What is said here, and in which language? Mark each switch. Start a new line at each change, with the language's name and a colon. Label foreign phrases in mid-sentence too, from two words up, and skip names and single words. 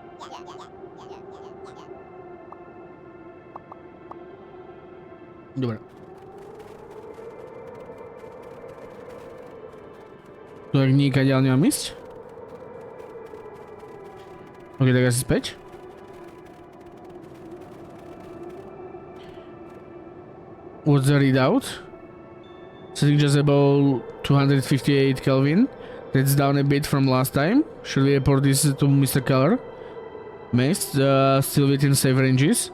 Slovak: Dobre. Tu ak nikade ďalej nemám ísť? Ok, tak asi späť.
English: What's the readout? Setting just about 258 Kelvin. That's down a bit from last time. Should we report this to Mr. Keller? Mist, still within safe ranges.